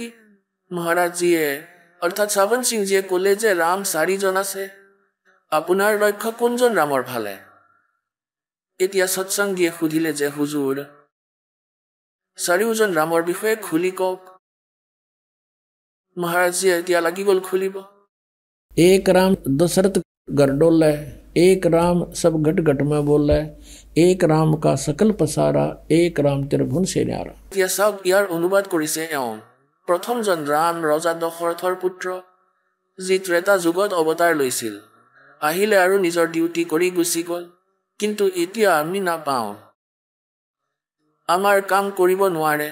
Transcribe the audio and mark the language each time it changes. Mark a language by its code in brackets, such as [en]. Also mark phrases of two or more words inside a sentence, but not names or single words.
[as] মহাৰাজজীয়ে অৰ্থাৎ সাৱন সিংজীয়ে ক'লে যে ৰাম 4জন আছে, আপোনাৰ লক্ষ্য কোনজন ৰামৰ ফালে। এতিয়া সৎসংগীয়ে সুধিলে যে হুজুৰ 4জন ৰামৰ বিষয়ে খুলি কওক। মহাৰাজজীয়ে এতিয়া লাগি গ'ল খুলিব। [hi] एक राम दशरथ गरडोले, एक राम सब घट घट में बोले, एक राम का सकल पसारा, एक राम त्रिभुवन से न्यारा। [as] এতিয়া চাওক ইয়াৰ অনুবাদ কৰিছে এওঁ। প্ৰথমজন ৰাম ৰজা দশৰথৰ পুত্ৰ, যি ত্ৰেতা যুগত অৱতাৰ লৈছিল, আহিলে আৰু নিজৰ ডিউটি কৰি গুচি গ'ল। কিন্তু এতিয়া আমি নাপাওঁ, আমাৰ কাম কৰিব নোৱাৰে।